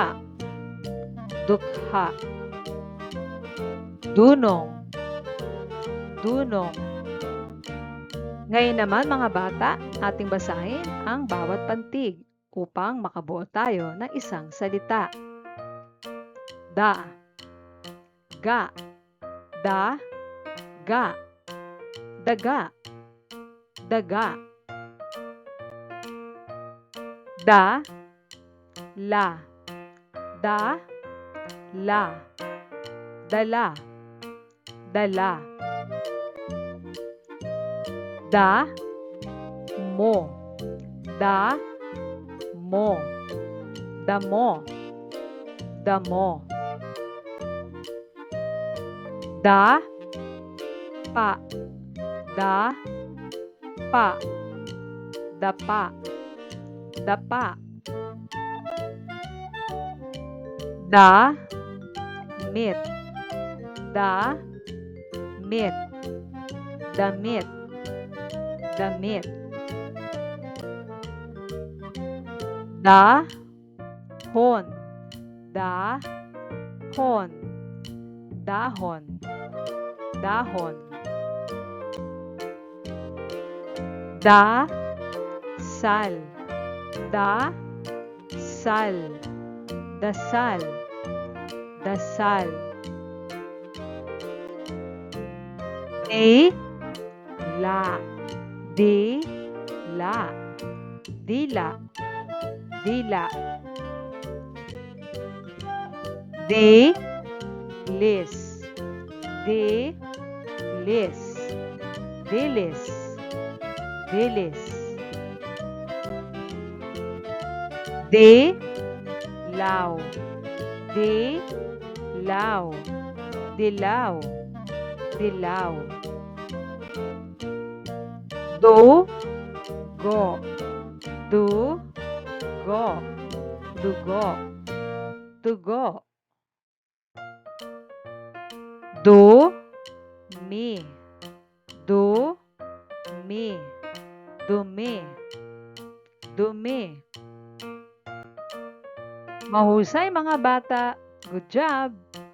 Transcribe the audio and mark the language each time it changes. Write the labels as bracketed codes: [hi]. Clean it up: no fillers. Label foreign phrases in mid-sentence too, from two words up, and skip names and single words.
[tl] Dukha. Dunong. Dunong. Ngayon naman mga bata, ating basahin ang bawat pantig upang makabuo tayo ng isang salita. Da. Ga. Da. Ga. Daga. Daga. Da. La. Da. La. Dala. Dala. Da. Mo. Da. Mo. Damo. Damo. Da. Pa. Da. Pa. Dapa. Dapa. Da. Mit. Da. Mit. Damit. Damit. Da. Hon. Da. Hon. Dahon. Dahon. Da. Sal. Da. Sal. Dasal. Dasal. De. La. De. La. Dila. Dila. De. Lis. De. Lis. Dilis. Dilis. De. Law. De. Law. Dilaw. Dilaw. Do. Go. Do. Go. Dugo. Dugo. Do. Mi. Do. Mi. Dumi. Dumi. Mahusay mga bata. [en] Good job!